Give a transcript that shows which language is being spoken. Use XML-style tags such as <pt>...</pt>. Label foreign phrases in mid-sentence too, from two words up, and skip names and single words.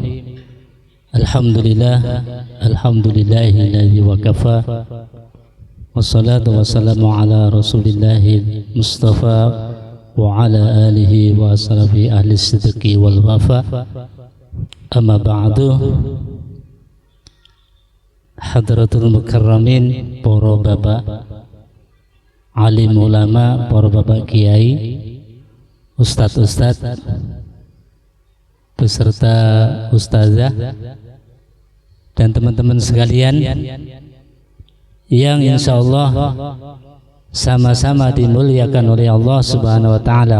<ar>الحمد لله وكفى. والصلاة والسلام على رسول الله المصطفى وعلى آله وأصحابه أهل الصدق والوفاء. أما بعد. حضرة المكرمين,</ar> <id>para bapak alim ulama, para bapak kiai, ustadz beserta ustazah dan teman-teman sekalian yang insyaallah sama-sama dimuliakan oleh Allah</id> <ar>سبحانه وتعالى.</ar>